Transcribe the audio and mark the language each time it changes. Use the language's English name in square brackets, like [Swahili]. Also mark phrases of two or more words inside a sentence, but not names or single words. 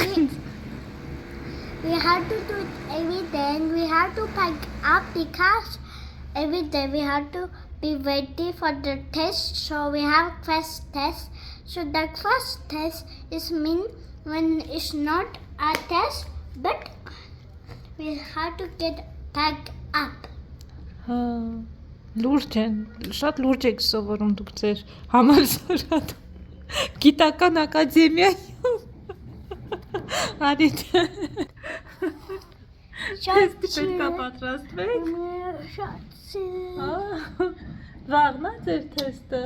[English] We have to do it every day and we have to pack up because every day we have to be ready for the test. So we have first test. So the first test is mean when it's not a test but we have to get packed up. [Armenian] Հա, լուրջ են, շատ լուրջ եք սովորում դուք ձեր համալսարանում, գիտական ակադեմիայում, արիտ, թեստի պետք է պատրաստվեք, վաղն է ձեր թեստը,